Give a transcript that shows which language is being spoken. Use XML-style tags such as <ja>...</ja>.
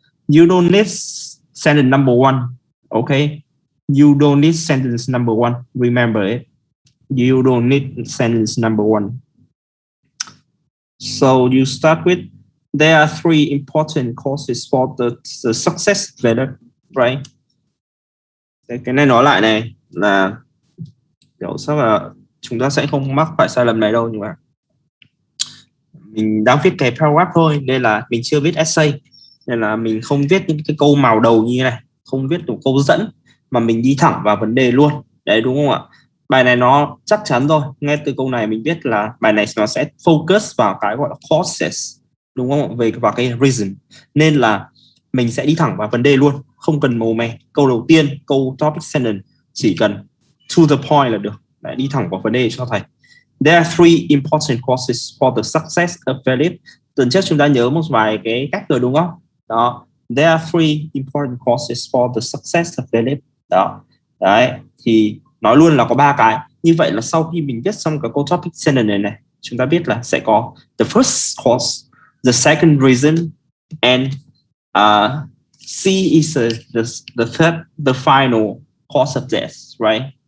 <en>You don't need sentence number 1, okay? You don't need sentence number 1. Remember it. You don't need sentence number 1. So you start with, there are 3 important causes for the success failure, right?</en> <vi>Cái này nói lại này là kiểu sao là chúng ta sẽ không mắc phải sai lầm này đâu, nhưng mà mình đang viết cái paragraph thôi, nên là mình chưa viết essay, nên là mình không viết những cái câu màu đầu như này, không viết một câu dẫn, mà mình đi thẳng vào vấn đề luôn. Đấy, đúng không ạ? Bài này nó chắc chắn rồi, ngay từ câu này mình biết là bài này nó sẽ focus vào cái gọi là causes, đúng không? Về vào cái reason, nên là mình sẽ đi thẳng vào vấn đề luôn, không cần màu mè. Câu đầu tiên, câu topic sentence chỉ cần to the point là được. Đấy, đi thẳng vào vấn đề cho thầy.</vi> <en>There are 3 important causes for the success of Philip.</en> <vi>Tuần trước chúng ta nhớ một vài cái cách rồi đúng không? Đó.</vi> <en>There are 3 important causes for the success of Philip.</en> <vi>Đó. Đấy. Thì nói luôn là có 3 cái. Như vậy là sau khi mình viết xong cái câu topic sentence này, chúng ta biết là sẽ có</vi> <en>the first cause, the second reason, and C is the third, the final cause of death, right?</en>